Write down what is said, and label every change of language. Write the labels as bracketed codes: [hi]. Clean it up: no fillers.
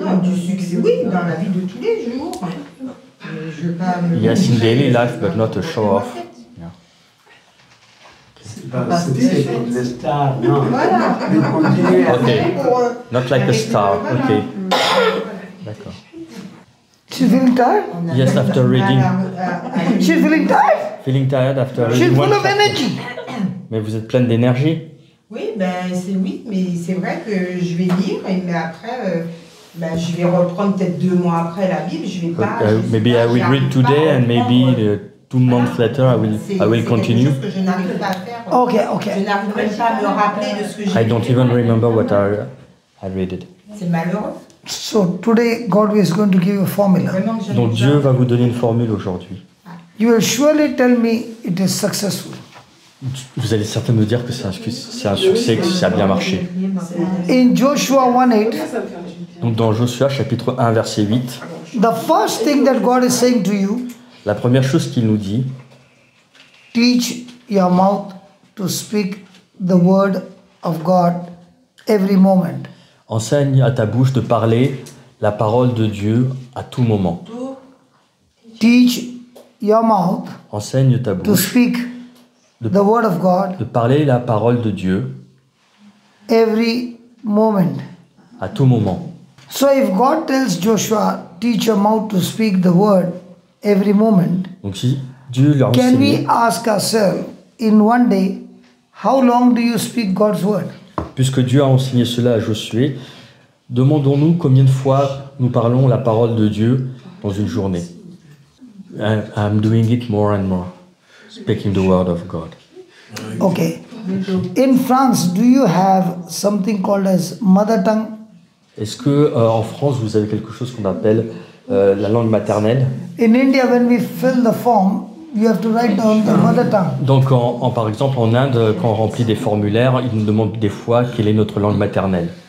[fr] Non, du succès, oui, dans la vie de tous les jours. Je veux pas me [en] Yes, in daily life, but not a show off. [fr] C'est comme les stars, non. Voilà. De continuer à [en] Ok. Not like a star. Ok. D'accord. She's feeling tired? Yes, after reading. She's feeling tired? Feeling tired after She's reading one full of chapter. energy. [fr] Mais vous êtes pleine d'énergie. Oui, mais c'est vrai que je vais lire, mais après, je vais reprendre peut-être 2 mois après la Bible, je vais pas. [en] Maybe I will read today and maybe 2 months later I will continue. [fr] C'est quelque chose que je n'arrive pas à faire. [en] Okay, okay. [fr] Je n'arrive même pas à me rappeler de ce que j'ai [en] I don't even remember what I read it. [fr] C'est malheureux. [en] So today God is going to give you a formula. [fr] Vraiment que je Donc n'ai Dieu pas. va vous donner une formule aujourd'hui. [en] You will surely tell me it is successful. [fr] Vous allez certainement me dire que c'est un succès, que ça a bien marché. [en] In Joshua 1:8, [fr] Donc dans Joshua chapitre 1 verset 8, [en] the first thing that God is saying to you, [fr] la première chose qu'il nous dit, [en] teach your mouth to speak the word of God every moment. [fr] Enseigne à ta bouche de parler la parole de Dieu à tout moment. [en] Teach your mouth [fr] Enseigne ta [en] to [fr] bouche [en] speak the word of God [fr] de parler la parole de Dieu [en] every moment. [fr] à tout moment. [en] So if God tells Joshua, teach your mouth to speak the word every moment, [fr] Donc si Dieu leur [en] can we [fr] enseigne, [en] ask ourselves in one day, how long do you speak God's word? [fr] puisque Dieu a enseigné cela à Josué, demandons-nous combien de fois nous parlons la parole de Dieu dans une journée. [en] I'm doing it more and more, speaking the word of God. Okay. In France, do you have something called as mother tongue? [fr] Est-ce que en France vous avez quelque chose qu'on appelle la langue maternelle? [en] In India, when we fill the form, you have to write down the mother tongue. [fr] Donc par exemple en Inde, quand on remplit des formulaires, ils nous demandent des fois quelle est notre langue maternelle.